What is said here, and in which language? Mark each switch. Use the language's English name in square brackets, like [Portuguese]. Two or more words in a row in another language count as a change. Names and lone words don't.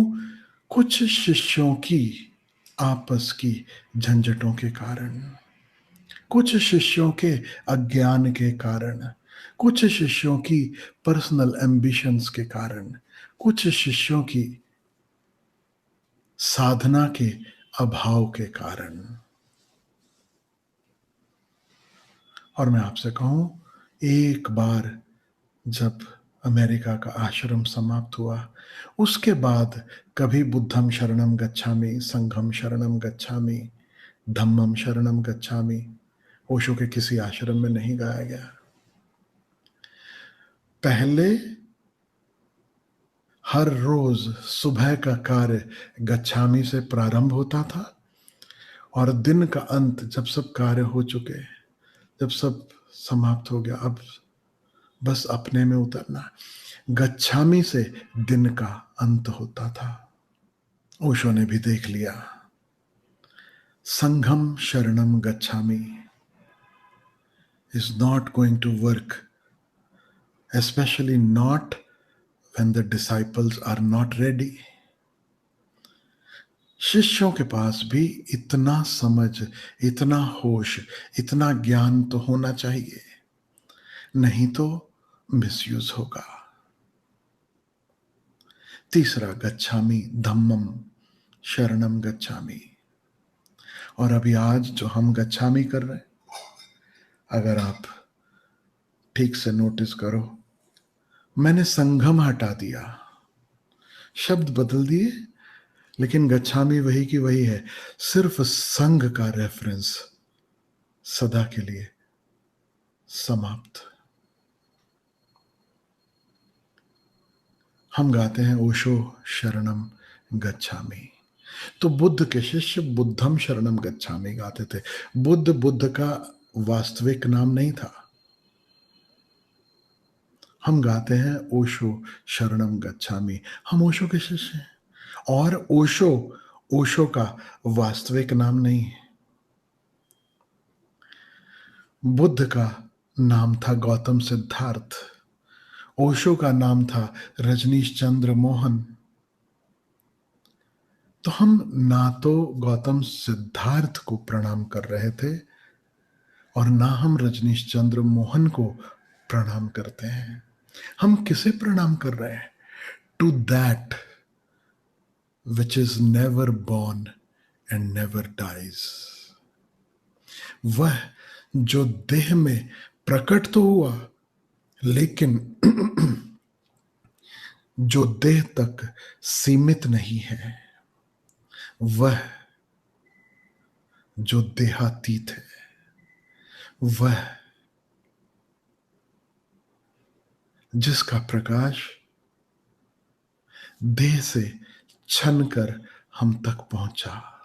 [Hindi] कुछ शिष्यों की आपस की झंझटों के कारण, कुछ शिष्यों के अज्ञान के कारण, कुछ शिष्यों की [English] personal ambitions [Hindi] के कारण, कुछ शिष्यों की साधना के अभाव के कारण। और मैं आपसे कहूं, एक बार जब अमेरिका का आश्रम समाप्त हुआ, उसके बाद कभी [Pali] बुद्धम शरणम गच्छामि, संघम शरणम गच्छामि, धम्मम शरणम गच्छामि [Hindi] ओशो के किसी आश्रम में नहीं गाया गया। पहले हर रोज सुबह का कार्य गच्छामि से प्रारंभ होता था और दिन का अंत, जब सब कार्य हो चुके, जब सब समाप्त हो गया, अब बस अपने में उतरना, गच्छामि से दिन का अंत होता था। ओशो ने भी देख लिया, [Pali] संघम शरणम गच्छामि [English] is not going to work, especially not when the disciples are not ready. [Hindi] शिष्यों के पास भी इतना समझ, इतना होश, इतना ज्ञान तो होना चाहिए, नहीं तो मिसयूज होगा। तीसरा, [Pali] गच्छामि धम्मम शरणम गच्छामि। [Hindi] और अभी आज जो हम गच्छामि कर रहे हैं, अगर आप ठीक से नोटिस करो, मैंने संघम हटा दिया, शब्द बदल दिए, लेकिन गच्छामि वही की वही है। सिर्फ संघ का रेफरेंस सदा के लिए समाप्त। हम गाते हैं ओशो [Pali] शरणम गच्छामि। [Hindi] तो बुद्ध के शिष्य [Pali] बुद्धम शरणम गच्छामि [Hindi] गाते थे। बुद्ध का वास्तविक नाम नहीं था। हम गाते हैं ओशो [Pali] शरणम गच्छामि, [Hindi] हम ओशो के शिष्य हैं। और ओशो का वास्तविक नाम नहीं है। बुद्ध का नाम था गौतम सिद्धार्थ, ओशो का नाम था रजनीश चंद्र मोहन। तो हम ना तो गौतम सिद्धार्थ को प्रणाम कर रहे थे और ना हम रजनीश चंद्र मोहन को प्रणाम करते हैं। हम किसे प्रणाम कर रहे हैं? [English] to that which is never born and never dies. [Hindi] वह जो देह में प्रकट तो हुआ, लेकिन जो देह तक सीमित नहीं है, वह जो देहातीत है, वह जिसका प्रकाश देह से छन कर हम तक पहुंचा।